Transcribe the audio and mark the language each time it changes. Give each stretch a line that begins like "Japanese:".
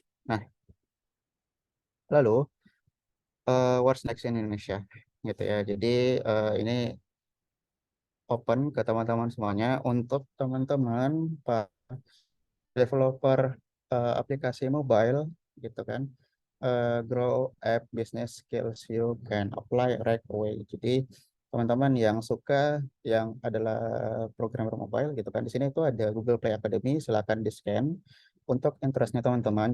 Indonesian: Nah, lalu
English: what's next
Indonesian: in Indonesia gitu ya. Jadi ini open ke teman-teman semuanya untuk teman-teman Pak developer aplikasi mobile gitu kan.
English: Grow app business skills you can apply right away.
Indonesian: Jadi teman-teman yang suka yang adalah programmer mobile gitu kan, di sini itu ada Google Play Academy, silakan di scan untuk interestnya teman-teman.